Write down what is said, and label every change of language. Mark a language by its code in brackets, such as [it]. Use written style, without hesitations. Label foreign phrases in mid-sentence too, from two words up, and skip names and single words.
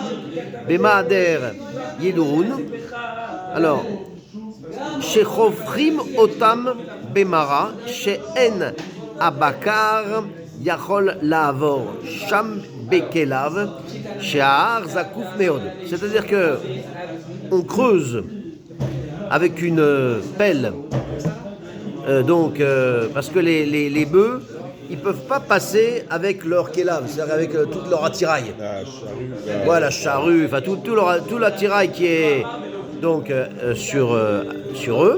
[he] במעדר יעדרון. Alors, שחופרים אותם במעדר, שאין הבקר יכול לעבור שם בכליו, שההר זקוף מאוד. [fr] C'est-à-dire que on creuse avec une pelle, parce que les bœufs, ils ne peuvent pas passer avec leur kélav, c'est-à-dire avec toute leur attirail. La charrue. Voilà, charrue, enfin tout l'attirail qui est donc sur eux.